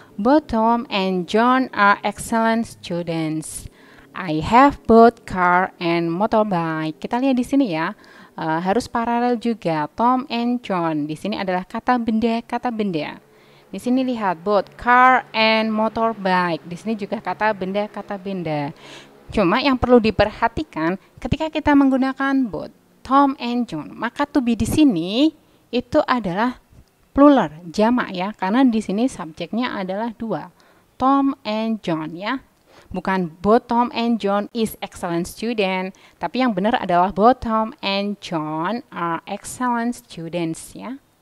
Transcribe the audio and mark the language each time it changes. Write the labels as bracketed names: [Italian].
[English] Both Tom and John are excellent students. I have both car and motorbike. [Indonesian] Kita lihat di sini ya, harus paralel juga. Tom and John. Di sini adalah kata benda, kata benda. Di sini lihat [English] both car and motorbike. [Indonesian] Di sini juga kata benda, kata benda. Cuma yang perlu diperhatikan ketika kita menggunakan [English] both Tom and John, [Indonesian] maka to be di sini itu adalah plural, jamak ya, karena di sini subjeknya adalah dua. [English] Tom and John ya. [Indonesian] Bukan [English] both Tom and John is excellent student, [Indonesian] tapi yang benar adalah [English] both Tom and John are excellent students ya.